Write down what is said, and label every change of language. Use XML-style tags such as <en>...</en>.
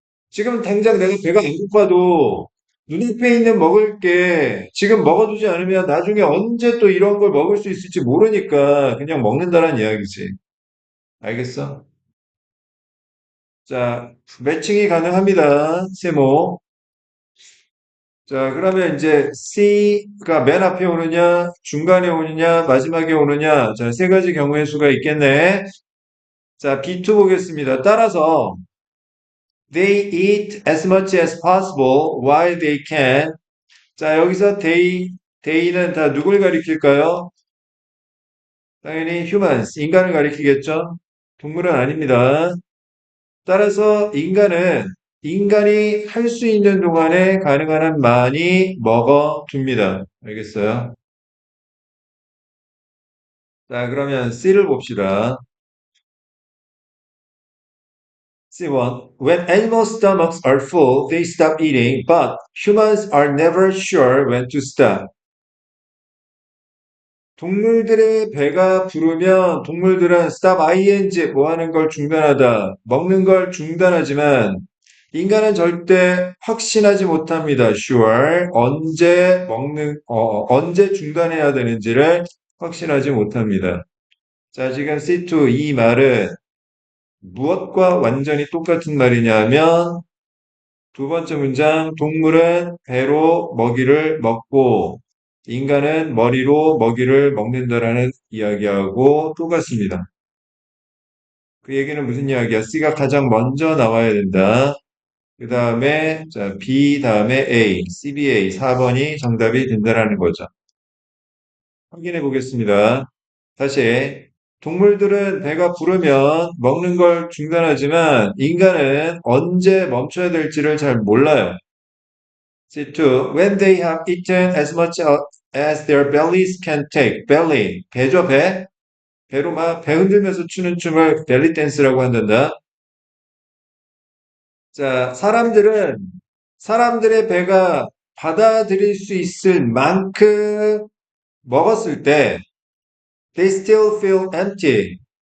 <ko>지금 당장 내가 배가 안 고파도 눈앞에 있는 먹을 게 지금 먹어두지 않으면 나중에 언제 또 이런 걸 먹을 수 있을지 모르니까 그냥 먹는다는 이야기지. 알겠어? 자, 매칭이 가능합니다. 세모. 자, 그러면 이제 C가 맨 앞에 오느냐, 중간에 오느냐, 마지막에 오느냐. 자, 세 가지 경우의 수가 있겠네. 자, B2 보겠습니다. 따라서</ko> <en>they eat as much as possible while they can.</en> <ko>자, 여기서 they는 다 누굴 가리킬까요? 당연히 humans, 인간을 가리키겠죠? 동물은 아닙니다. 따라서 인간은 인간이 할 수 있는 동안에 가능한 한 많이 먹어둡니다. 알겠어요? 자, 그러면 C를 봅시다. C1.</ko> <en>When animal stomachs are full, they stop eating, but humans are never sure when to stop.</en> <ko>동물들의 배가 부르면 동물들은 stop ing 뭐 하는 걸 중단하다, 먹는 걸 중단하지만 인간은 절대 확신하지 못합니다.</ko> <en>Sure.</en> <ko>언제 중단해야 되는지를 확신하지 못합니다. 자, 지금 C2 이 말은 무엇과 완전히 똑같은 말이냐면 두 번째 문장 동물은 배로 먹이를 먹고 인간은 머리로 먹이를 먹는다라는 이야기하고 똑같습니다. 그 얘기는 무슨 이야기야? C가 가장 먼저 나와야 된다. 그 다음에 자, B 다음에 A, CBA 4번이 정답이 된다라는 거죠. 확인해 보겠습니다. 다시 동물들은 배가 부르면 먹는 걸 중단하지만 인간은 언제 멈춰야 될지를 잘 몰라요. C2.</ko> <en>When they have eaten as much as their bellies can take.</en> <ko>belly. 배죠, 배. 배로 막 배 흔들면서 추는 춤을 벨리 댄스라고 한단다. 자, 사람들의 배가 받아들일 수 있을 만큼 먹었을 때</ko> <en>they still feel empty.</en>